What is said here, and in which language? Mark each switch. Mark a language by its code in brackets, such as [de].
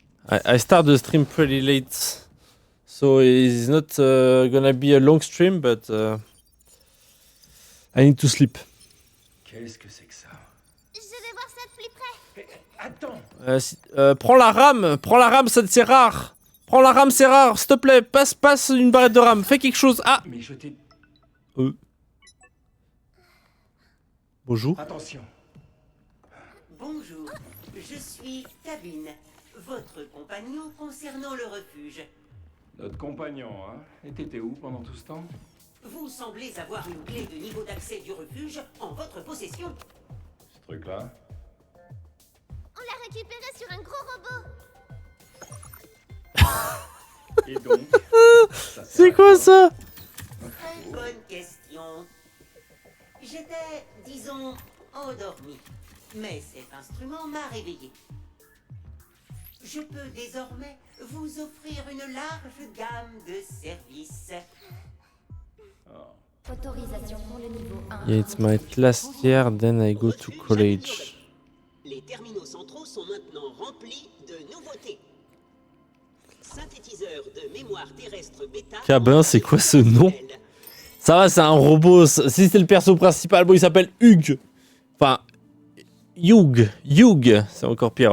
[en] I start the stream pretty late, so it's not gonna be a long stream, but I need to sleep. [fr] Qu'est-ce que c'est que ça? Je vais voir ça de plus près. Attends. Prends la rame, ça c'est rare. Prends la rame, c'est rare, s'il te plaît, passe une barrette de rame, fais quelque chose. Ah. Mais je t'ai... Bonjour. Attention. Bonjour, je suis Tabine, votre compagnon concernant le refuge. Notre compagnon, hein? Et t'étais où pendant tout ce temps? Vous semblez avoir une clé de niveau d'accès du refuge en votre possession. Ce truc-là? On l'a récupéré sur un gros robot. Et donc? C'est quoi ça? Bonne question. J'étais, disons, endormi. Mais cet instrument m'a réveillé. Je peux désormais vous offrir une large gamme de services. Autorisation pour le niveau 1. [en] Yeah, it's my last year, then I go to college. [fr] Les terminaux centraux sont maintenant remplis de nouveautés. Synthétiseur de mémoire terrestre bêta. Cabin, c'est quoi ce nom? Ça va, c'est un robot. Si c'est le perso principal, bon, il s'appelle Hugh. Enfin, Hugh. C'est encore pire.